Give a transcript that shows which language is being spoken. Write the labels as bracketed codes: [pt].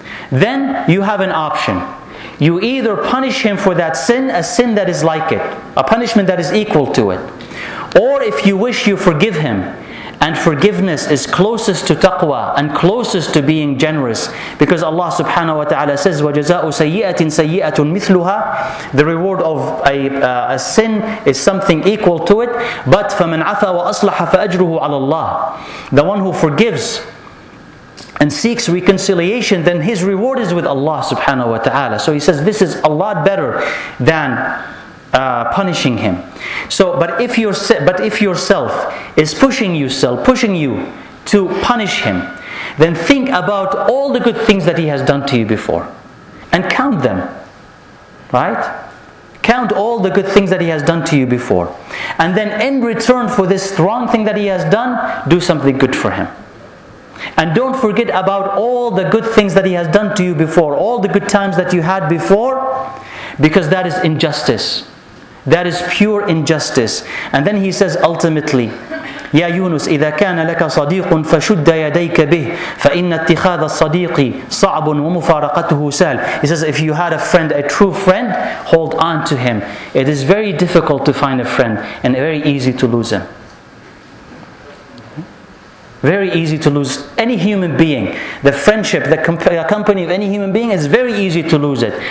[en] Then you have an option. You either punish him for that sin, a sin that is like it, a punishment that is equal to it. Or if you wish, you forgive him. And forgiveness is closest to taqwa and closest to being generous. Because Allah subhanahu wa ta'ala says, [ar] وَجَزَاءُ سَيِّئَةٍ سَيِّئَةٌ مِثْلُهَا. [en] The reward of a sin is something equal to it. But [ar] فَمَنْ عَفَى وَأَصْلَحَ فَأَجْرُهُ عَلَى اللَّهِ. [en] The one who forgives and seeks reconciliation, then his reward is with Allah subhanahu wa ta'ala. So he says, this is a lot better than punishing him. So, but if yourself is pushing you to punish him, then think about all the good things that he has done to you before, and count them, right? Count all the good things that he has done to you before, and then in return for this wrong thing that he has done, do something good for him. And don't forget about all the good things that he has done to you before, all the good times that you had before, because that is injustice. That is pure injustice. And then he says ultimately, Ya Yunus, [ar] إذا كان لك صديق فشد يديك به فإن اتخاذ الصديق صعب ومفارقته سهل. [en] He says, if you had a friend, a true friend, hold on to him. It is very difficult to find a friend and very easy to lose him. Very easy to lose any human being. The friendship, the company of any human being is very easy to lose it.